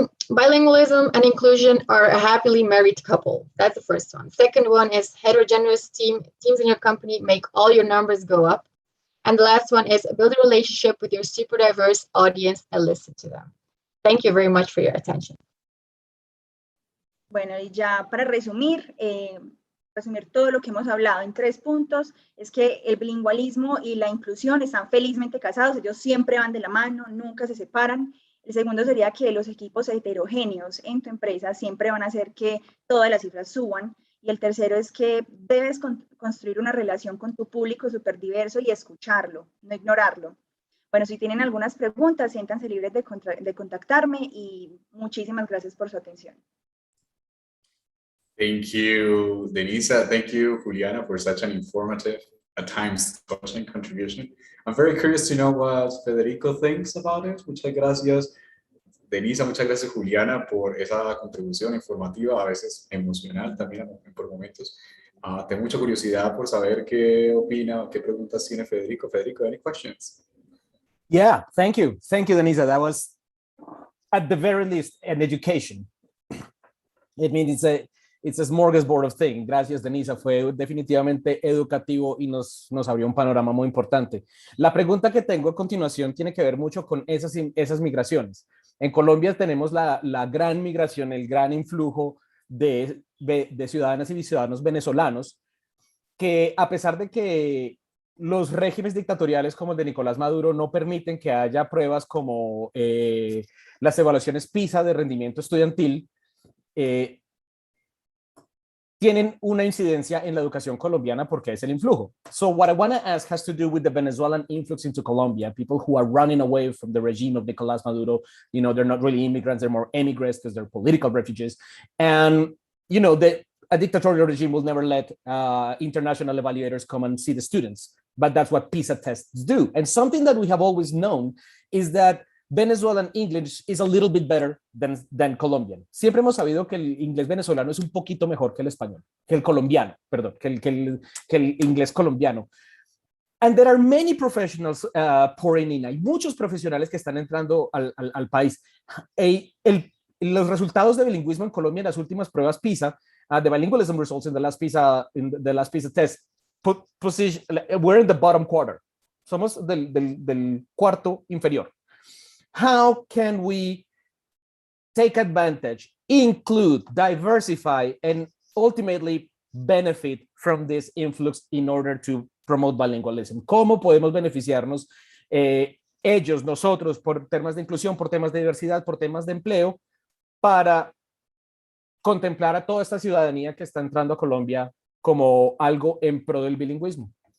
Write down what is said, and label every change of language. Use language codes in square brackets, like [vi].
[en] Bilingualism and inclusion are a happily married couple. That's the first one. Second one is heterogeneous teams in your company make all your numbers go up. And the last one is build a relationship with your super diverse audience and listen to them. Thank you very much for your attention. [es] Bueno, y ya para resumir todo lo que hemos hablado en 3 puntos, es que el bilingüismo y la inclusión están felizmente casados, ellos siempre van de la mano, nunca se separan. El segundo sería que los equipos heterogéneos en tu empresa siempre van a hacer que todas las cifras suban. Y el tercero es que debes construir una relación con tu público súper diverso y escucharlo, no ignorarlo. Bueno, si tienen algunas preguntas, siéntanse libres de contactarme y muchísimas gracias por su atención. [en] Thank you, Deniza. Thank you, Juliana, for such an informative, at times touching contribution. I'm very curious to know what Federico thinks about it. [es] Muchas gracias, Deniza. Muchas gracias, Juliana, por esa contribución informativa, a veces emocional también por momentos. Tengo mucha curiosidad por saber qué opina, qué preguntas tiene Federico. [en] Federico, any questions? Yeah, thank you. Thank you, Deniza. That was, at the very least, an education. It means it's a smorgasbord of things. [es] Gracias, Deniza. Fue definitivamente educativo y nos abrió un panorama muy importante. La pregunta que tengo a continuación tiene que ver mucho con esas migraciones. En Colombia tenemos la gran migración, el gran influjo de ciudadanas y ciudadanos venezolanos, que a pesar de que los regímenes dictatoriales como el de Nicolás Maduro no permiten que haya pruebas como las evaluaciones PISA de rendimiento estudiantil, tienen una incidencia en la educación colombiana porque es el influjo. [en] So what I want to ask has to do with the Venezuelan influx into Colombia, people who are running away from the regime of Nicolás Maduro. You know, they're not really immigrants, they're more immigrants because they're political refugees. And, you know, a dictatorial regime will never let international evaluators come and see the students, but that's what PISA tests do. And something that we have always known is that Venezuelan English is a little bit better than Colombian. [es] Siempre hemos sabido que el inglés venezolano es un poquito mejor que el español, que el colombiano, perdón, que el inglés colombiano. [en] And there are many professionals pouring in. [es] Hay muchos profesionales que están entrando al país. Los resultados de bilingüismo en Colombia en las últimas pruebas PISA, [en] the bilingualism results in the last PISA test, we're in the bottom quarter. [es] Somos del cuarto inferior. [en] How can we take advantage, include, diversify, and ultimately benefit from this influx in order to promote bilingualism? [es] ¿Cómo podemos beneficiarnos ellos, nosotros, por temas de inclusión, por temas de diversidad, por temas de empleo, para contemplar a toda esta ciudadanía que está entrando a Colombia como algo en pro del bilingüismo?